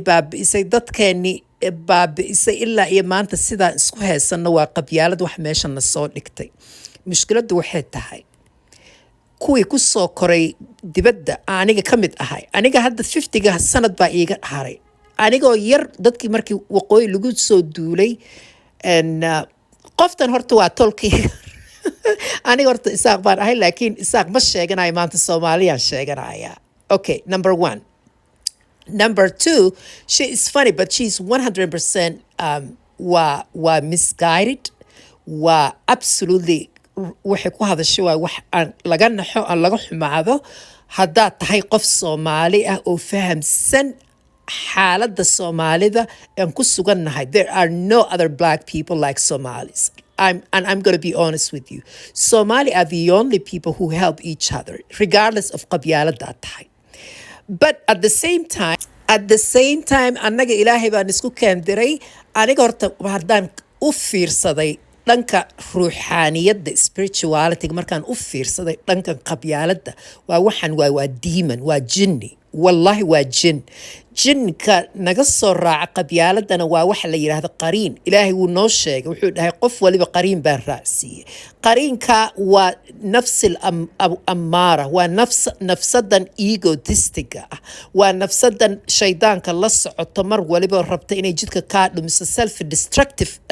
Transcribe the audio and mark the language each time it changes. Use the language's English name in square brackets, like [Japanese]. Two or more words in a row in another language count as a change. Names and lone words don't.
[Somali] baabi'isay dadkeennii baabi'isay ilaa iyo maanta sidaan isku haysanno waa qabyaalad wax meesha na soo dhigtay mushkiladdu waxay tahay kuwii ku soo koray dibadda aniga ka mid ahay aniga hadda 50ga sanad baa iiga haray anigoo yar dadkii markii waqooyi lagu soo duulay and qoftan horta waa tolkii aniga horta isaaq baan ahay laakiin isaaq ma sheeganayo maanta Soomaaliyaan sheeganaya. [English] Okay, number 1. Number 2, she is funny but she's 100% [Somali] waa misguided waa absolutely waxay ku hadashay waa wax aan laga naxo aan laga xumaado haddaad tahay qof Soomaali ah oo fahamsan xaaladda Soomaalida aan ku sugannahay. [English] There are no other black people like Somalis. I'm going to be honest with you. Somali are the only people who help each other, regardless of [Somali] qabyaalada tahay. [English] But at the same time, [Somali] annaga Ilaahay baan isku keendiray aniga horta haddaan u fiirsaday dhanka ruuxaaniyadda spirituality markaan u fiirsaday dhanka qabyaaladda waa waxan waa demon waa jinni wallahi waa jinka naga soo raaca qabyaaladana waa waxa la yiraahdo qariin ilaahay wuu noo sheegay wuxuu dhahay qof waliba qariin baan raacsiiyay qariinka waa nafsil amara waa nafsadan egotistiga ah waa nafsadan shaydaanka la socoto mar waliba rabta inay jidka ka dhumiso [English] self destructive